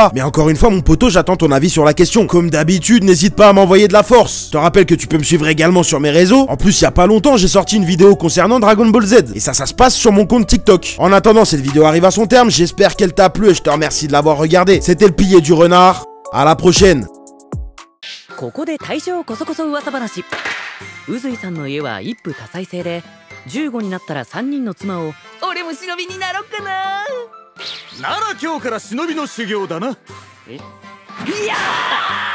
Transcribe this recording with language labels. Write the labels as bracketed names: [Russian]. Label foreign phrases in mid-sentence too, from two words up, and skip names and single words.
[French] Mais encore une fois mon poteau, j'attends ton avis sur la question. Comme d'habitude, n'hésite pas à m'envoyer de la force. Je te rappelle que tu peux me suivre également sur mes réseaux. En plus, il y a pas longtemps, j'ai sorti une vidéo concernant Dragon Ball Z. Et ça se passe sur mon compte TikTok. En attendant, cette vidéo arrive à son terme, j'espère qu'elle t'a plu et je te remercie de l'avoir regardé. C'était le pilier du renard, à la prochaine. [Japanese] ここで大正こそこそ噂話。宇髄さんの家は一夫多妻制で、15になったら3人の妻を。俺も忍びになろっかな。なら今日から忍びの修行だな。いやー